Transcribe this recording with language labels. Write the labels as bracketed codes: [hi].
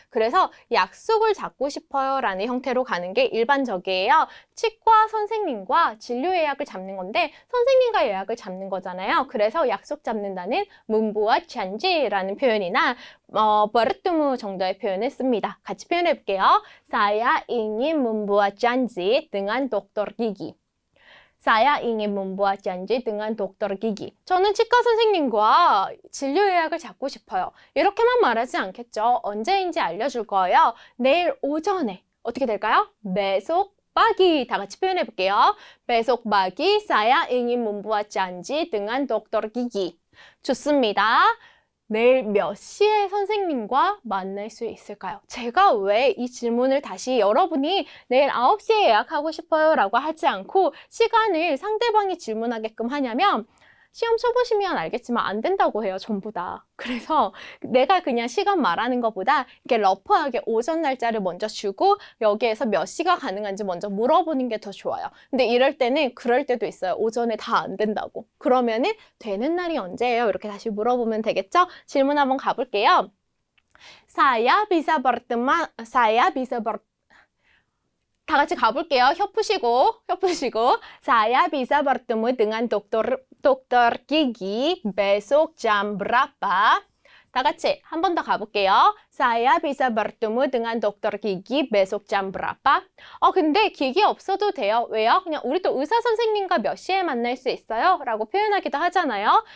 [ko] 그래서 약속을 잡고 싶어요 라는 형태로 가는 게 일반적이에요. 치과 선생님과 진료 예약을 잡는 건데, 선생님과 예약을 잡는 거잖아요. 그래서 약속 잡는다는 문부와 잔지라는 표현이나, bertemu 정도의 표현을 씁니다. 같이 표현해 볼게요. [id] Saya ingin membuat janji dengan dokter gigi. Saya ingin membuat janji dengan dokter gigi. [ko] 저는 치과 선생님과 진료 예약을 잡고 싶어요. 이렇게만 말하지 않겠죠. 언제인지 알려줄 거예요. 내일 오전에. 어떻게 될까요? [id] besok pagi. [ko] 다 같이 표현해 볼게요. [id] besok pagi saya ingin membuat janji dengan dokter gigi. [ko] 좋습니다. 내일 몇 시에 선생님과 만날 수 있을까요? 제가 왜 이 질문을 다시 여러분이 내일 9시에 예약하고 싶어요 라고 하지 않고 시간을 상대방이 질문하게끔 하냐면 시험 쳐보시면 알겠지만 안 된다고 해요, 전부 다. 그래서 내가 그냥 시간 말하는 것보다 이렇게 러프하게 오전 날짜를 먼저 주고 여기에서 몇 시가 가능한지 먼저 물어보는 게 더 좋아요. 근데 이럴 때는 그럴 때도 있어요. 오전에 다 안 된다고. 그러면은 되는 날이 언제예요? 이렇게 다시 물어보면 되겠죠? 질문 한번 가볼게요. [id] Saya bisa [ko] 다 같이 가볼게요. 혀 푸시고. [id] Saya bisa bertemu dengan dokter gigi besok jam berapa? [ko] 다 같이 한 번 더 가볼게요. [id] Saya bisa bertemu dengan dokter gigi besok jam berapa? [ko] 근데 기기 없어도 돼요. 왜요? 그냥 우리도 의사 선생님과 몇 시에 만날 수 있어요? 라고 표현하기도 하잖아요.